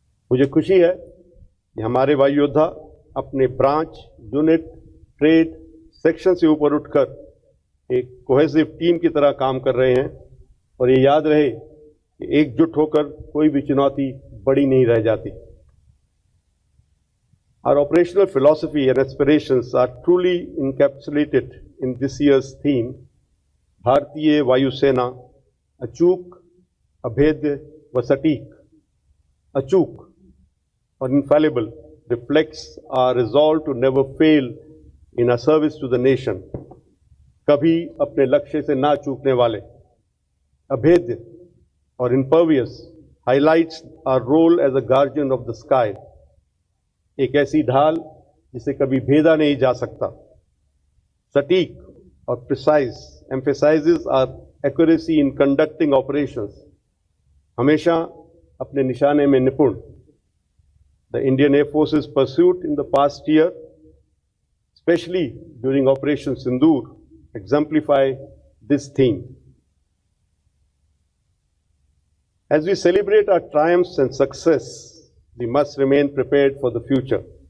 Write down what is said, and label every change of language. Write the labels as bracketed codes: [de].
[hi] मुझे खुशी है कि हमारे वायु योद्धा अपने ब्रांच, यूनिट, ट्रेड, सेक्शन से ऊपर उठकर एक [en] cohesive team [hi] की तरह काम कर रहे हैं और ये याद रहे कि एकजुट होकर कोई भी चुनौती बड़ी नहीं रह जाती। [en] Our operational philosophy and aspirations are truly encapsulated in this year's theme, Bharatiya Vayu Sena, Achuk, Abhedya, Vasatik. Achuk, or infallible, reflects our resolve to never fail in our service to the nation. [hi] कभी अपने लक्ष्य से ना चूकने वाले. [en] Abhedya, or impervious, highlights our role as a guardian of the sky. [hi] एक ऐसी ढाल जिसे कभी भेदा नहीं जा सकता। सटीक और [en] Precise emphasizes our accuracy in conducting operations. [hi] हमेशा अपने निशाने में निपुण। [en] The Indian Air Force's pursuit in the past year, especially during Operation Sindoor, exemplify this theme. As we celebrate our triumphs and success, we must remain prepared for the future.